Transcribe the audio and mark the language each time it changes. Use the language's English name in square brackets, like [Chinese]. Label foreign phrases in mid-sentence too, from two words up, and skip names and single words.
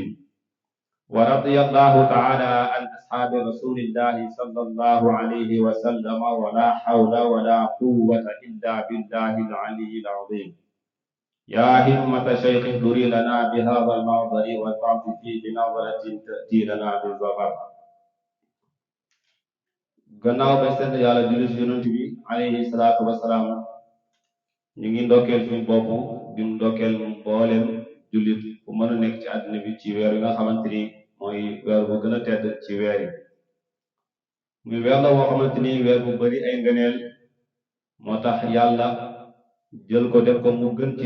[Arabic] ورضي الله تعالى عن أصحاب رسول الله صلى الله عليه وسلم ولا حول ولا قوة إلا بالله العلي العظيم. يا همة شيخ اهدري لنا بهذا المعذر وتعطفي بنظرة تأتي لنا بالظفر. [Wolof] gannaaw bay sant yàlla julli ci yonent bi [Arabic] عليه الصلاة والسلام [Wolof] ñu ngi ndokkeel suñu bopp di ndokkeel mboolem jullit bu mën a nekk ci àddina bi ci weer yi nga xamante ni mooy weer bu gën a tedd ci weer yi muy weer la boo xamante ni weer bu bari ay ngëneel moo tax yàlla jël ko def ko mu gën ci